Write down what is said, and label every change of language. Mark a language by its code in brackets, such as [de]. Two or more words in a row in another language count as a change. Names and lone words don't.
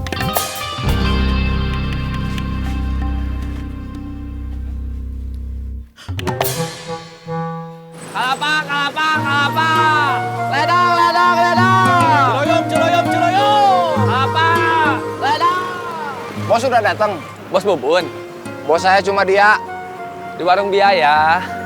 [id] Kalapa, Kalapa, Kalapa. Ledang, Ledang, Ledang. Ciroyom, Ciroyom, Ciroyom. Kalapa. Ledang. Bos sudah datang. Bos Bubun. Bos saya cuma dia. Di warung biaya.